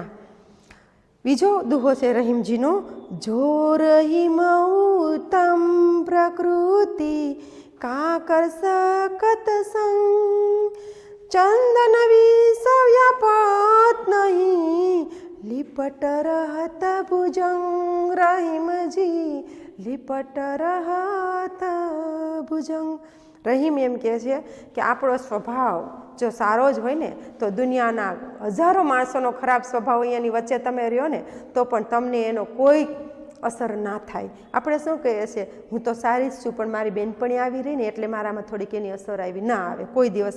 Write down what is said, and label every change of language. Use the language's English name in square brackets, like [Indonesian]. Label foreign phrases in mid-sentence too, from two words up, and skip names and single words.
[Gujarati] બીજો દુહો છે રહીમજીનો, [Hindi] जो रहीम उत्तम प्रकृति का कर सकत संग, चंदन विसव्यापत नहीं लिपट रहत भुजंग। रहीमजी लिपट रहत भुजंग। [Gujarati] રહીમ એમ કહે છે કે આપણો સ્વભાવ જો સારો જ હોય ને તો દુનિયાના હજારો માણસોનો ખરાબ સ્વભાવ અહીંયાની વચ્ચે તમે રહ્યો ને તો પણ તમને એનો કોઈ અસર ના થાય. આપણે શું કહીએ છીએ, હું તો સારી જ છું પણ મારી બેનપણી આવી રહી ને એટલે મારામાં થોડીક એની અસર આવી, ના આવે કોઈ દિવસ.